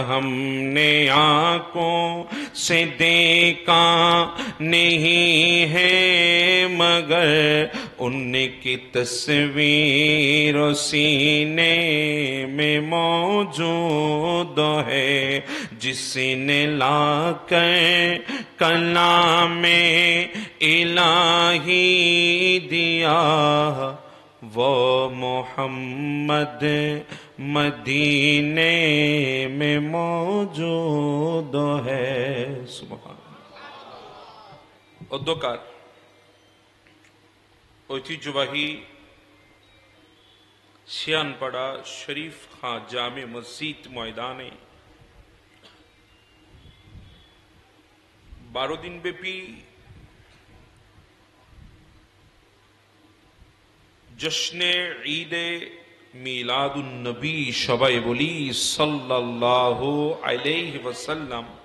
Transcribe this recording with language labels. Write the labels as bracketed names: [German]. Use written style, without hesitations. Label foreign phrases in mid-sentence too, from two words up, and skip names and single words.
[Urdu] ہم نے آنکھوں سے دیکھا نہیں ہے مگر، ان کی تصویر سینے میں موجود ہے، جس نے لا کر کلام الہی دیا، وہ محمد مدینے میں موجود ہے۔ [Bangla] سبحان অধ্যকার ঐতিহ্যবাহী শিয়ানপাড়া শরীফ খাঁ জামে মসজিদ ময়দানে 12 দিন ব্যাপী জশ্নে ঈদে মিলাদুন নবী সবাই বলি [Arabic] صلى الله عليه وسلم